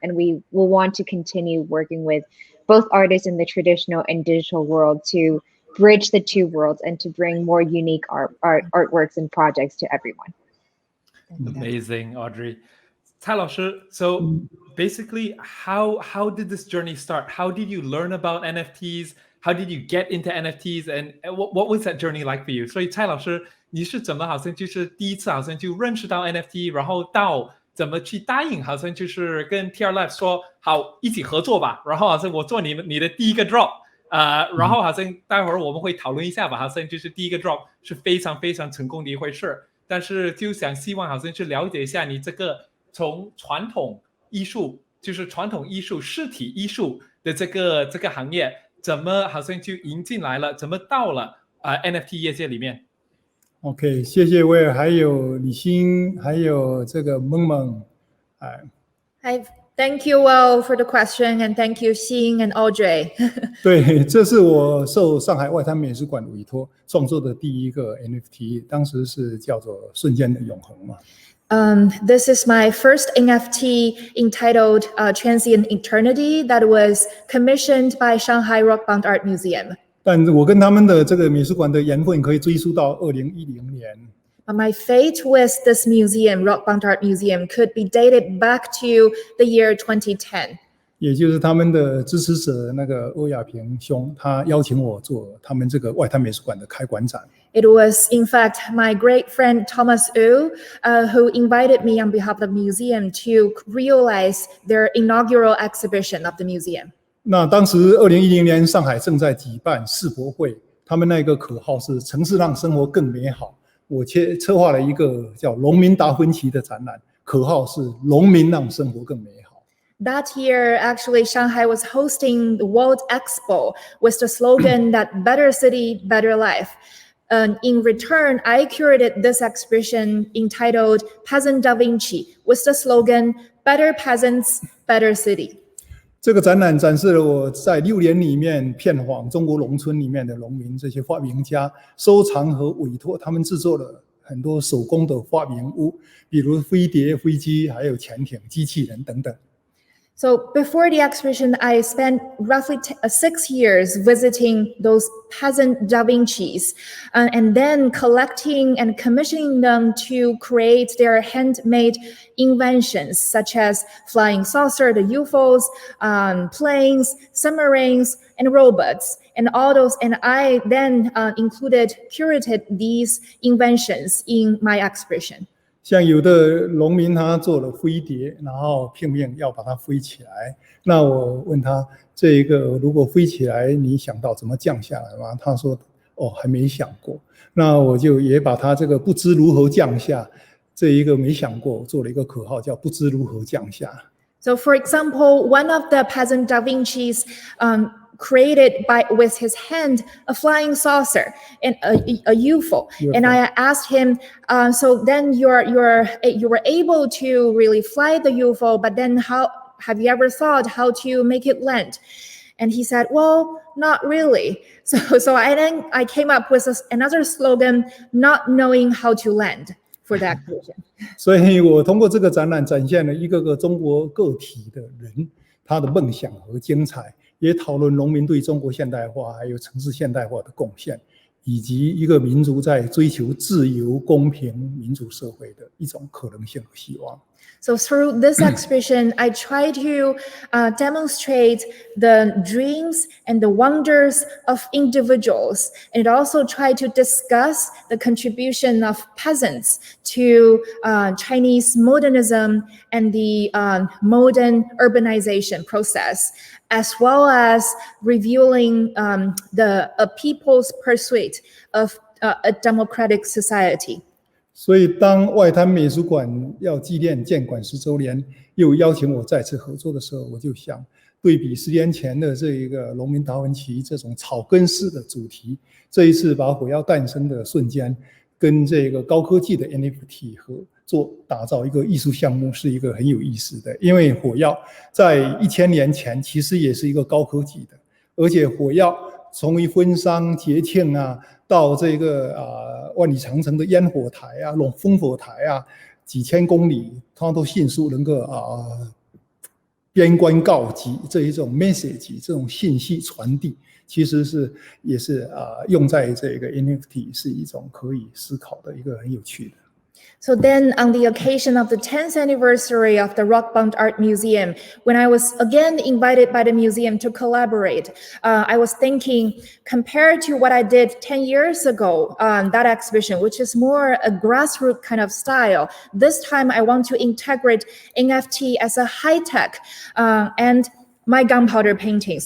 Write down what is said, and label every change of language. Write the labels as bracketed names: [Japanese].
[English] And we will want to continue working with both artists in the traditional and digital world to bridge the two worlds and to bring more unique artworks and projects to everyone. Amazing, Audrey. Cai老师, so basically, how did this journey start? How did you learn about NFTs? How did you get into NFTs? And what was that journey like for you? [Chinese] 所以蔡老师，你是怎么好像就是第一次好像就认识到 NFT， 然后到怎么去答应，好像就是跟 TR Lab 说好一起合作吧，然后好像我做你的第一个 drop，然后好像待会儿我们会讨论一下吧，好像就是第一个 drop 是非常非常成功的一回事，但是就希望好像去了解一下你这个从传统艺术，就是传统艺术、实体艺术的这个行业，怎么好像就引进来了，怎么到了NFT 业界里面。 OK， 谢谢威尔，还有李欣，还有这个萌萌， [English] Thank you, Will, for the question, and thank you, Xing and Audrey. [Chinese] 对，这是我受上海外滩美术馆委托创作的第一个 NFT， 当时是叫做《瞬间的永恒》嘛。 [English] This is my first NFT entitled Transient Eternity that was commissioned by Shanghai Rockbound Art Museum. [Chinese] 但我跟他们的这个美术馆的缘分可以追溯到2010年。 [English] My fate with this museum, Rockbound Art Museum, could be dated back to the year 2010. [Chinese] 也就是他们的支持者那个欧亚平兄，他邀请我做他们这个外滩美术馆的开馆展。 [English] It was, in fact, my great friend Thomas Wu who invited me on behalf of the museum to realize their inaugural exhibition of the museum. [Chinese] 那当时2010年上海正在举办世博会，他们那个口号是城市让生活更美好。我策划了一个叫农民达芬奇的展览，口号是农民让生活更美好。 [English] That year, actually, Shanghai was hosting the World Expo with the slogan that better city, better life. In return, I curated this exhibition entitled Peasant Da Vinci with the slogan better peasants, better city. [Chinese] 这个展览展示了我在6年里面遍访中国农村里面的农民，这些发明家收藏和委托他们制作了很多手工的发明物，比如飞碟、飞机，还有潜艇、机器人等等。 [English] So before the exhibition, I spent roughly 6 years visiting those peasant Da Vinci's and then collecting and commissioning them to create their handmade inventions, such as flying saucer, the UFOs, planes, submarines, and robots. and all those, and I then curated these inventions in my exhibition. [Chinese] 像有的农民他做了飞碟，然后拼命要把它飞起来。那我问他，这一个如果飞起来，你想到怎么降下来吗？他说，哦，还没想过。那我就也把他这个不知如何降下，这一个没想过，做了一个口号叫不知如何降下。 [English] So, for example, one of the peasant Da Vinci's created with his hand a flying saucer and a UFO. And I asked him, so then you were able to really fly the UFO, but then how have you ever thought how to make it land? And he said, well, not really. So I came up with another slogan, not knowing how to land, for that exhibition. [Chinese] 所以我通过这个展览展现了一个个中国个体的人，他的梦想和精彩，也讨论农民对中国现代化还有城市现代化的贡献，以及一个民族在追求自由、公平、民主社会的一种可能性和希望。 [English] So through this exhibition, I try to demonstrate the dreams and the wonders of individuals, and also try to discuss the contribution of peasants to Chinese modernism and the modern urbanization process, as well as revealing the people's pursuit of a democratic society. [Chinese] 所以当外滩美术馆要纪念建馆10周年，又邀请我再次合作的时候，我就想对比10年前的这一个农民达文奇这种草根式的主题，这一次把火药诞生的瞬间跟这个高科技的 NFT 合作，打造一个艺术项目，是一个很有意思的。因为火药在1000年前其实也是一个高科技的，而且火药从于婚丧节庆啊，到这个万里长城的烟火台啊、烽火台啊，几千公里，它都迅速能够边关告急，这一种 message 这种信息传递，其实也是用在这个 NFT 是一种可以思考的一个很有趣的。 [English] So then on the occasion of the 10th anniversary of the Rockbound Art Museum, when I was again invited by the museum to collaborate, I was thinking, compared to what I did 10 years ago on that exhibition, which is more a grassroots kind of style, this time I want to integrate NFT as a high-tech and my gunpowder paintings.